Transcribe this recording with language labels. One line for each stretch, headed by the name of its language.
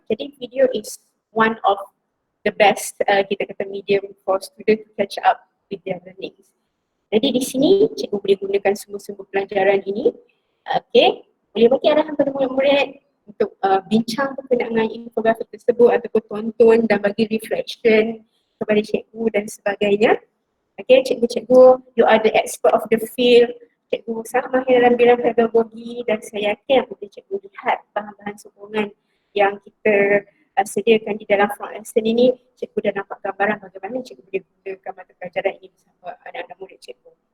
Malay: Jadi
English: video is one of the best
Malay: kita kata
English: medium for student to catch up with their learning.
Malay: Jadi di sini cikgu boleh gunakan sumber-sumber pelajaran ini. Okay, boleh bagi arahan kepada murid-murid untuk bincang berkenaan infografik tersebut ataupun tonton dan bagi reflection kepada cikgu dan sebagainya. Okay, cikgu-cikgu,
English: you are the expert of the field.
Malay: Cikgu sangat mahir dalam bidang pedagogi dan saya yakin apabila cikgu lihat bahan-bahan sokongan yang kita sediakan di dalam front lesson ini, cikgu dah nampak gambaran bagaimana cikgu boleh gunakan mata pelajaran ini bersama anak-anak murid cikgu.